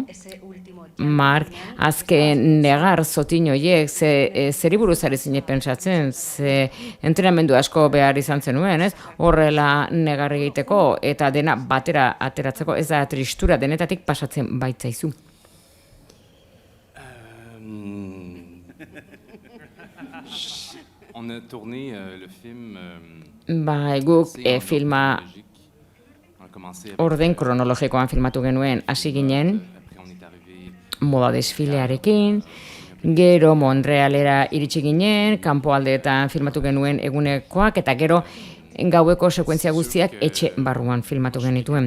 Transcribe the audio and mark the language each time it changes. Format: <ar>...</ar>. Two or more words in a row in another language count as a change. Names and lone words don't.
<eu>Marc, azken negar zotin horiek, zeri buruz ari zine pentsatzen, ze entrenamendu asko behar izan zenuen, ez? Horrela negar egiteko eta dena batera ateratzeko, ez da tristura denetatik pasatzen baitzaizu.</eu> <fr>On a tourné le film...</fr> <eu>Guk filma orden kronologikoan filmatu genuen hasi ginen, moda desfilearekin, gero Montrealera iritsi ginen, kanpoaldeetan filmatu genuen egunekoak, eta gero gaueko sekuentzia guztiak etxe barruan filmatu genituen.</eu>